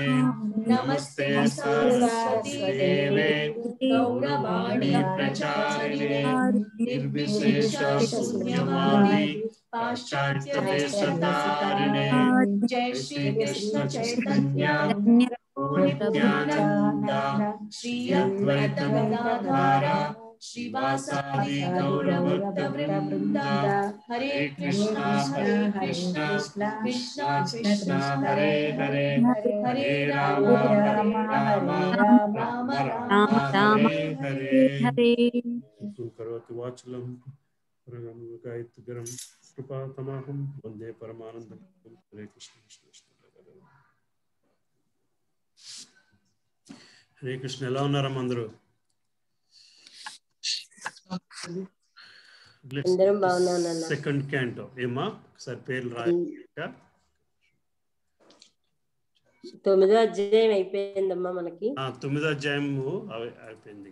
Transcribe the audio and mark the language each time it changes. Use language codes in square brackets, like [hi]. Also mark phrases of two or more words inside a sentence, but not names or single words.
[sa] नमस्ते सरस्वती देवे गौरवाणी प्रचारिणे निर्विशेषशून्यवादी पाश्चात्यदेशतारिणे. जय श्री कृष्ण चैतन्य नित्यानंद श्री अद्वैत गदाधर श्रीवासादि गौरभक्तवृंद. हरे कृष्णा कृष्णा कृष्णा हरे हरे हरे राम राम हरे हरे. करोति वाचलं गायत्रीं कृपातमहं वन्दे परमानन्दं. हरे कृष्ण हरे कृष्ण. [te] ఎలా ఉన్నారు అందరూ? అందరం బాగున్నాం. సెకండ్ క్యాంటో ఏమా ఒకసారి పేర్లు రాయక. 9వ అధ్యాయం అయిపోయిందమ్మా మనకి. 9వ అధ్యాయము అయిపోయింది.